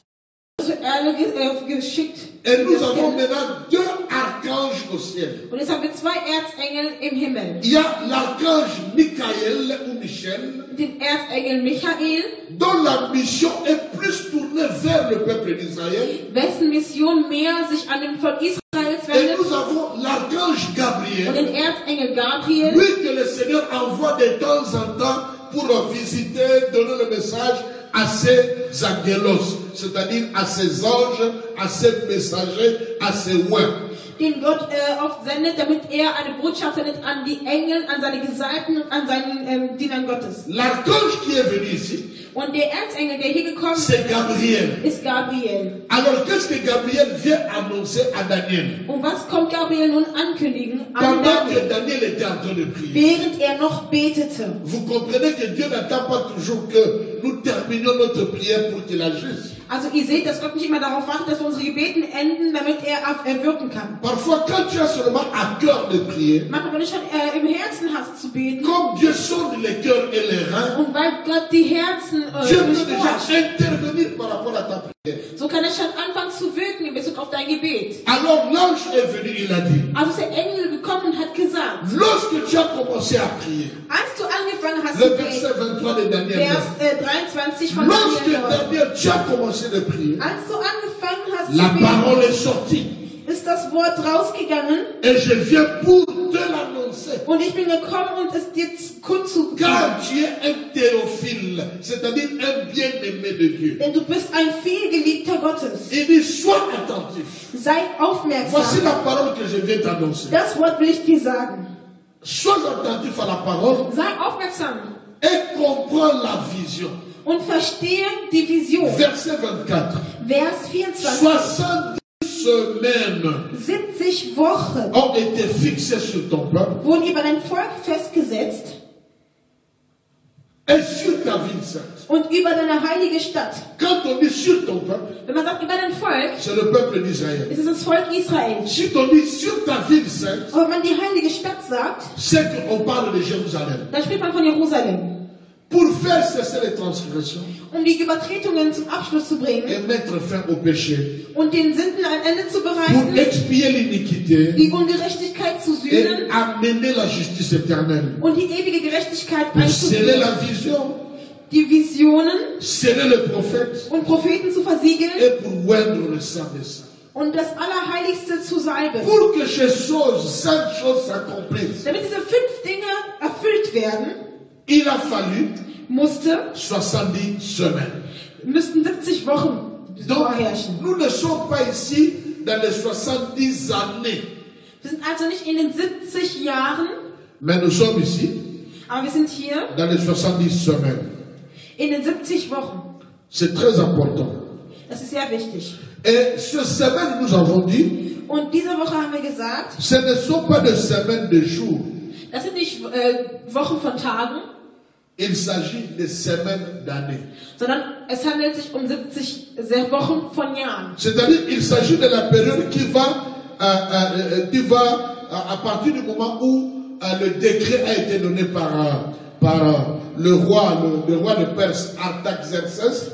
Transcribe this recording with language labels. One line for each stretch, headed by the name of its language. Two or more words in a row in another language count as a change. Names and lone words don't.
German: Zur Erde geschickt.
French: Et nous avons maintenant deux archanges au ciel.
German: Und jetzt haben wir zwei Erzengel im Himmel.
French: Il y a l'archange Michael ou Michel,
German: Den Erzengel Michael,
French: dont la mission est plus tournée vers le peuple d'Israël.
German: wessen Mission mehr sich an dem Volk Israels
French: Et
German: wendet.
French: nous avons l'archange
German: Und
French: Gabriel,
German: den Erzengel Gabriel,
French: lui que le Seigneur envoie de temps en temps pour visiter, donner le message à ses angelos, c'est-à-dire à ses anges, à ses messagers, à ses oins.
German: den Gott oft sendet, damit er eine Botschaft sendet an die Engel, an seine Gesalbten und an seinen Dienern Gottes.
French: L'archange qui est venu ici,
German: Und der Erzengel, der hier gekommen
French: c'est Gabriel.
German: ist Gabriel.
French: Alors qu'est-ce que Gabriel vient annoncer à Daniel?
German: Und was kommt Gabriel nun ankündigen an
French: Pendant que
German: Daniel,
French: Daniel était en train de prier.
German: während er noch betete?
French: Vous comprenez que Dieu n'attend pas toujours que nous terminions notre prière pour qu'il agisse.
German: Also ihr seht, dass Gott nicht immer darauf wartet, dass wir unsere Gebeten enden, damit er wirken kann.
French: Parfois, quand tu as seulement à cœur de prier,
German: Manchmal, wenn du schon im Herzen hast zu beten,
French: comme Dieu sonde les cœurs et les reins,
German: und weil Gott die Herzen
French: Dieu peut
German: durchforscht,
French: déjà intervenir par rapport à ta prière.
German: so kann er schon anfangen zu wirken in Bezug auf dein Gebet.
French: Alors l'ange est venu, il a dit,
German: Also ist der Engel gekommen und hat gesagt,
French: lorsque tu as commencé à prier,
German: als du angefangen hast
French: le
German: zu beten,
French: verset 23 de Daniel,
German: Vers 23 von
French: lorsque
German: Daniel 9,
French: Daniel, tu as commencé de prier,
German: als du angefangen hast
French: la
German: zu beten,
French: parole est sortie
German: ist das Wort rausgegangen
French: et je viens pour te l'annoncer.
German: und ich bin gekommen und es dir kundzutun.
French: Car tu es un théophile, c'est-à-dire un bien-aimé de Dieu.
German: Denn du bist ein vielgeliebter Gottes.
French: Il dit, sois attentif.
German: Sei
French: Voici
German: aufmerksam.
French: la parole que je viens t'annoncer.
German: Das Wort will ich dir sagen.
French: Sois attentif à la parole
German: Sei aufmerksam
French: et comprends la vision.
German: und verstehe die Vision.
French: Verset 24.
German: Vers 24.
French: 70 semaines
German: 70 Wochen
French: ont été fixées sur ton peuple
German: wurden über dein Volk festgesetzt
French: et sur ta ville sainte.
German: und über deine heilige Stadt.
French: Quand on dit sur ton peuple,
German: Wenn man sagt über dein Volk,
French: c'est le peuple d'Israël.
German: ist es das Volk Israel.
French: Si on dit sur ta ville sainte,
German: Aber wenn man die heilige Stadt sagt,
French: c'est qu'on parle de Jérusalem.
German: dann spricht man von Jerusalem.
French: Pour faire cesser les transgressions
German: Um die Übertretungen zum Abschluss zu bringen
French: et mettre fin au péché,
German: und den Sünden ein Ende zu
French: pour
German: bereiten,
French: expier l'iniquité
German: die Ungerechtigkeit zu
French: et
German: sühnen
French: amener la justice éternelle.
German: und die ewige Gerechtigkeit
French: Pour sceller
German: einzuführen,
French: la vision,
German: die Visionen
French: sceller le prophète
German: und Propheten zu versiegeln
French: et pour oindre le sang des saints.
German: und das Allerheiligste zu salben.
French: Pour que ces choses, 5 choses s'accomplissent,
German: Damit diese 5 Dinge erfüllt werden,
French: il a fallu
German: mussten
French: 70 semaines.
German: 70 Wochen
French: Donc,
German: vorherrschen.
French: nous ne sommes pas ici dans les 70 années,
German: Wir sind also nicht in den 70 Jahren,
French: mais nous sommes ici
German: aber wir sind hier
French: dans les 70 semaines.
German: in den 70 Wochen.
French: C'est très important.
German: Das ist sehr wichtig.
French: Et ce semaine, nous avons dit,
German: Und diese Woche haben wir gesagt,
French: ce ne sont pas des semaines de jours.
German: das sind nicht Wochen von Tagen,
French: Il s'agit de semaines d'années.
German: sondern es handelt sich um 70 Wochen von Jahren.
French: C'est-à-dire, il s'agit de la période qui va à partir du moment où le décret a été donné par le roi de Perse, Artaxerxès.